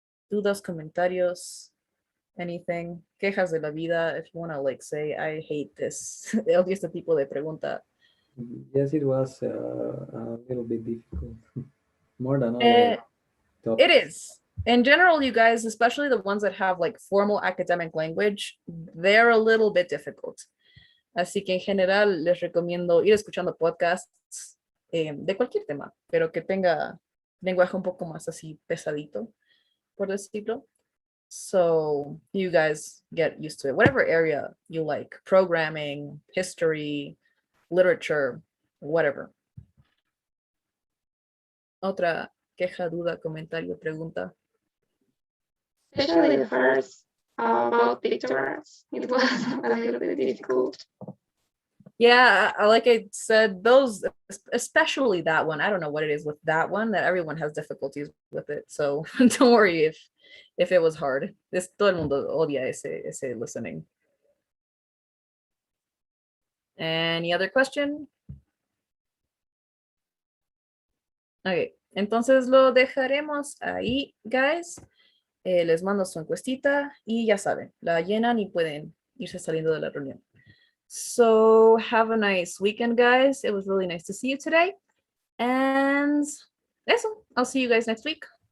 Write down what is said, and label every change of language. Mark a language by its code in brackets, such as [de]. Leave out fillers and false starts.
[es] Dudas, comentarios, anything, quejas de la vida, [en] if you want to like say, I hate this, [es] odio este tipo de pregunta. [en] Yes, it was a little bit difficult, more than other topics. It is. In general, you guys, especially the ones that have like formal academic language, they're a little bit difficult. [es] Así que en general les recomiendo ir escuchando podcasts de cualquier tema, pero que tenga lenguaje un poco más así pesadito, por decirlo. [en] So you guys get used to it. Whatever area you like, programming, history, literature, whatever. [es] Otra queja, duda, comentario, pregunta. [en] Especially the first about pictograms. It was a little bit difficult. Yeah, like I said, those, especially that one, I don't know what it is with that one, that everyone has difficulties with it. So don't worry if it was hard. [es] Todo el mundo odia ese listening. [en] Any other question? [es] Okay, entonces lo dejaremos ahí, guys. Les mando su encuestita y ya saben, la llenan y pueden irse saliendo de la reunión. [en] So have a nice weekend, guys. It was really nice to see you today. And eso, I'll see you guys next week.